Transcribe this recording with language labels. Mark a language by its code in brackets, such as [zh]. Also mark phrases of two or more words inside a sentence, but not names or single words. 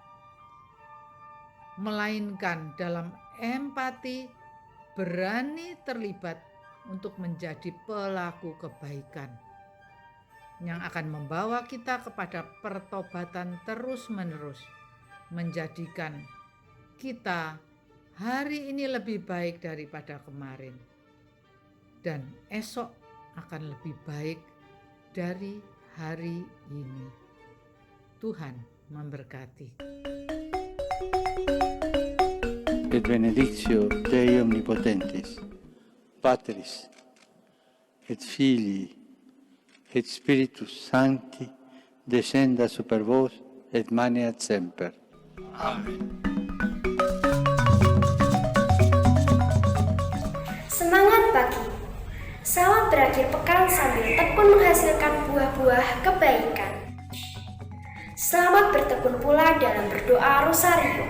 [id] melainkan dalam empati berani terlibat untuk menjadi pelaku kebaikan yang akan membawa kita kepada pertobatan terus-menerus, menjadikan kita hari ini lebih baik daripada kemarin, dan esok akan lebih baik dari hari ini. Tuhan memberkati. [la] Et benedictio Dei omnipotens, Patris, et Filii, et Spiritus Sancti, descenda super vos et maneat semper. [id] Amen. Semangat pagi. Selamat berakhir pekan sambil tekun menghasilkan buah-buah kebaikan. Selamat bertekun pula dalam berdoa rosario.